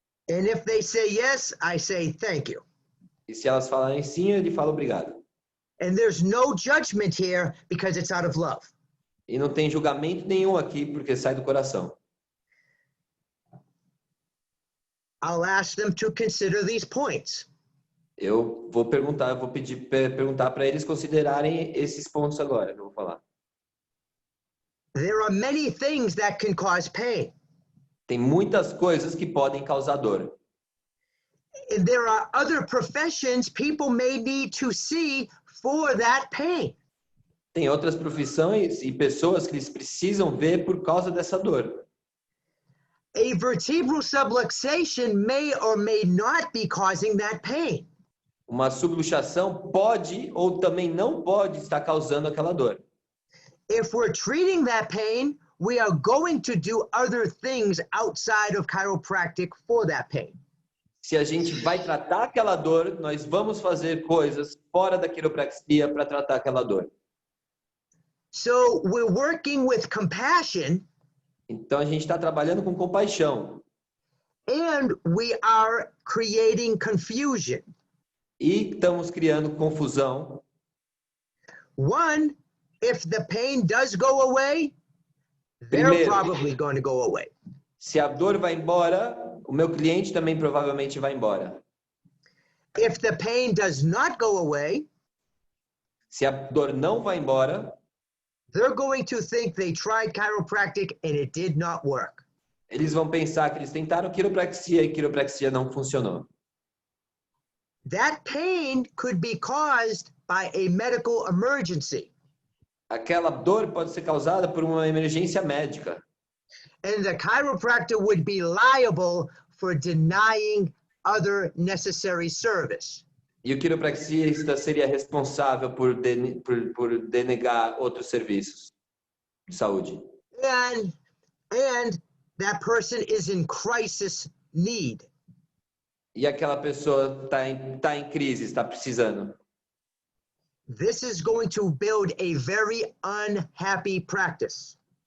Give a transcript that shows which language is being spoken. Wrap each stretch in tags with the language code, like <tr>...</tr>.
<en>And if they say yes, I say thank you.</en> <pt>E se elas falarem sim, ele fala obrigado.</pt> <en>And there's no judgment here because it's out of love.</en> <pt>E não tem julgamento nenhum aqui porque sai do coração.</pt> <en>I'll ask them to consider these points.</en> <pt>Eu vou perguntar para eles considerarem esses pontos agora, que eu vou falar.</pt> <en>There are many things that can cause pain.</en> <pt>Tem muitas coisas que podem causar dor.</pt> <en>And there are other professions people may need to see for that pain.</en> <pt>Tem outras profissões e pessoas que eles precisam ver por causa dessa dor.</pt> <en>A vertebral subluxation may or may not be causing that pain.</en> <pt>Uma subluxação pode ou também não pode estar causando aquela dor.</pt> <en>If we're treating that pain, we are going to do other things outside of chiropractic for that pain.</en> <pt>Se a gente vai tratar aquela dor, nós vamos fazer coisas fora da quiropraxia para tratar aquela dor.</pt> <en>So we're working with compassion.</en> <pt>Então a gente está trabalhando com compaixão.</pt> <en>And we are creating confusion.</en> <pt>E estamos criando confusão.</pt> <en>One, if the pain does go away, they're</en> <pt>Primeiro,</pt> <en>probably going to go away.</en> <pt>se a dor vai embora, o meu cliente também provavelmente vai embora.</pt> <en>If the pain does not go away,</en> <pt>Se a dor não vai embora,</pt> <en>they're going to think they tried chiropractic and it did not work.</en> <pt>eles vão pensar que eles tentaram quiropraxia e quiropraxia não funcionou.</pt> <en>That pain could be caused by a medical emergency.</en> <pt>Aquela dor pode ser causada por uma emergência médica.</pt> <en>And the chiropractor would be liable for denying other necessary service.</en> <pt>E o quiropraxista seria responsável por denegar outros serviços de saúde.</pt> <en>And that person is in crisis need.</en> <pt>E aquela pessoa tá em crise, está precisando.</pt> <en>This is going to build a very unhappy practice.</en>